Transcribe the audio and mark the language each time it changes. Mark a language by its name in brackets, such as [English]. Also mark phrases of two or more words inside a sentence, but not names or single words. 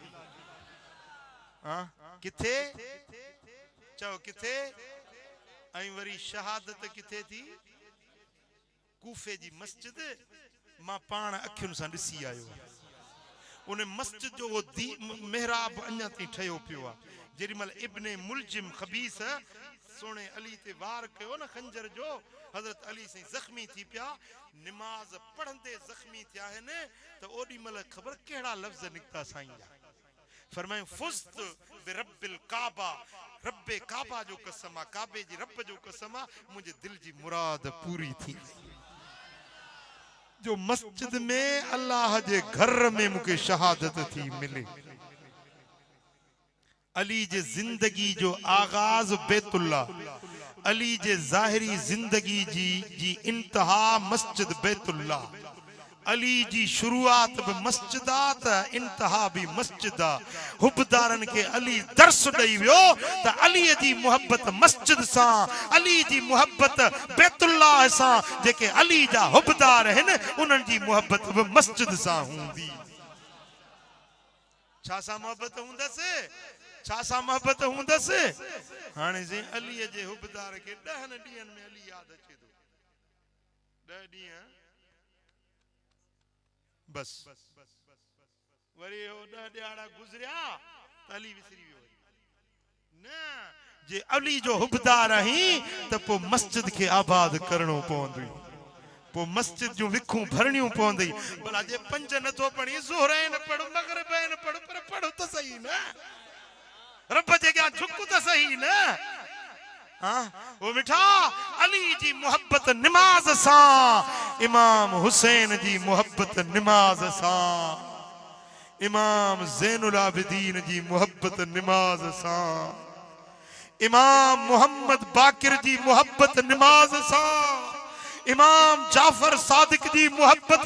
[Sindhi] हां किथे चओ किथे ऐं वरी शहादत किथे थी कूफे जी मस्जिद मां पाण अखियुनि सां ॾिसी आयो उन मस्जिद जो मेहराब अञा ताईं ठहियो पियो आहे जेॾीमहिल इब्ने मुलजिम खबीस सोने अली ते वार कयो न खंजर जो हज़रत अली साईं ज़ख्मी थी पिया निमाज़ पढ़ंदे ज़ख्मी थिया आहिनि त ओॾीमहिल ख़बर कहिड़ा लफ़्ज़ निकिता साईं जा फरमायो [Arabic] فزت برب الكعبة [Sindhi] रब्बे काबा जो कसम आहे काबे जी रब जो कसम आहे मुंहिंजे दिल जी मुराद पूरी थी जो मस्जिद में अल्लाह जे घर में मुझे शहादत थी मिले अली जे जिंदगी जो आगाज बैतुल्ला अली जे ज़ाहिरी जिंदगी जी इंतहा मस्जिद बैतुल्ला अली जी शुरुआत भी मस्जिद आ इंतहा भी मस्जिद आ हुबदारन के अली दर्स दई वियो त अली जी मोहब्बत मस्जिद सा अली जी मोहब्बत बैतुल्लाह सा जेके अली जा हुबदार हैं उन्हन जी मोहब्बत भी मस्जिद सा हुंदी छा सा मोहब्बत हुंदस छा सा मोहब्बत हुंदस हाने जे अली जे हुबदार के 10 ॾींहनि में अली याद अचे तो 10 ॾींहं बस वरी 10 ॾियारा गुज़रिया त अली विसरी वियो न जे अली जो हुबदार आहीं त पो मस्जिद के आबाद करणो पवंदी पो मस्जिद जो विखूं भरणियूं पवंदी भला जे 5 नथो पढ़ी ज़ोहर न पढ़ मगरिब न पढ़ पर पढ़ो त सही न रब जे क्या झुक त सही न हाँ वो मिठा अली जी मोहब्बत नमाज सा इमाम हुसैन जी मोहब्बत नमाज सा इमाम ज़ैनुल आबिदीन जी मोहब्बत नमाज सा इमाम मोहम्मद बाकिर जी मोहब्बत नमाज सा इमाम जाफर सादिक जी मोहब्बत